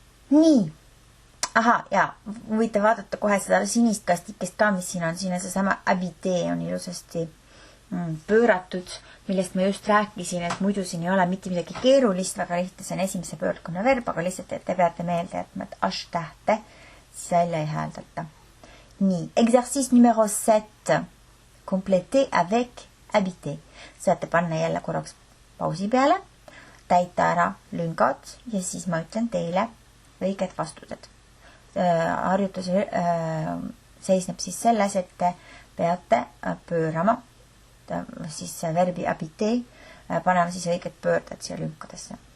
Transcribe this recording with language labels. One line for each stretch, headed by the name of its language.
Estonian: Nii. Aha, ja võite vaadata kohe seda sinist kastikest ka, mis siin on. Siin on seesama habité on ilusasti pööratud, millest ma just rääkisin, et muidu siin ei ole mitte midagi keerulist, väga lihtne, see on esimese pöördkonna verb, aga lihtsalt, et te peate meelde, et need h-tähte siis välja ei hääldata.
French: Nii, exercice numero 7. Compléter avec habiter.
Estonian: Saate panna jälle korraks pausi peale, täita ära lüngad ja siis ma ütlen teile õiged vastused. Harjutus seisneb siis selles, et te peate pöörama siis verbi habiter, panema siis õiged pöörded siia lünkadesse.